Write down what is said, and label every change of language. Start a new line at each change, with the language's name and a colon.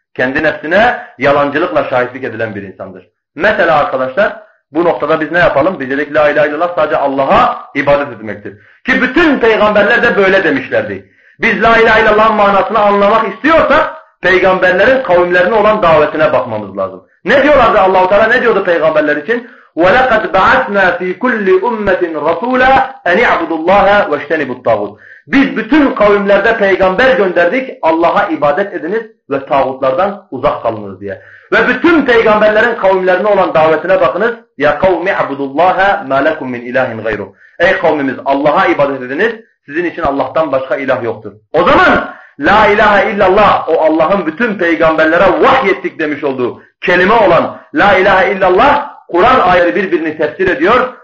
Turkish: Kendi nefsine yalancılıkla şahitlik edilen bir insandır. Mesela arkadaşlar bu noktada biz ne yapalım? Biz dedik la ilahe illallah sadece Allah'a ibadet etmektir. Ki bütün peygamberler de böyle demişlerdi. Biz la ilahe illallah'ın manasını anlamak istiyorsak peygamberlerin kavimlerine olan davetine bakmamız lazım. Ne diyorlardı Allah-u Teala? Ne diyordu peygamberler için?
Arabic: وَلَقَدْ بَعَثْنَا ف۪ي كُلِّ اُمَّةٍ رَسُولًا اَنْ اِعْبُدُ اللّٰهَ وَاجْتَنِبُ الطَّاغُوتِ
Turkish: Biz bütün kavimlerde peygamber gönderdik. Allah'a ibadet ediniz ve tağutlardan uzak kalınız diye. Ve bütün peygamberlerin kavimlerine olan davetine bakınız.
Arabic: Ya kavmi abudullaha ma lekum min ilahin gayru.
Turkish: Ey kavmimiz Allah'a ibadet ediniz. Sizin için Allah'tan başka ilah yoktur. O zaman La ilahe illallah, o Allah'ın bütün peygamberlere vahyettik demiş olduğu kelime olan La ilahe illallah, Kur'an ayeti birbirini tefsir ediyor.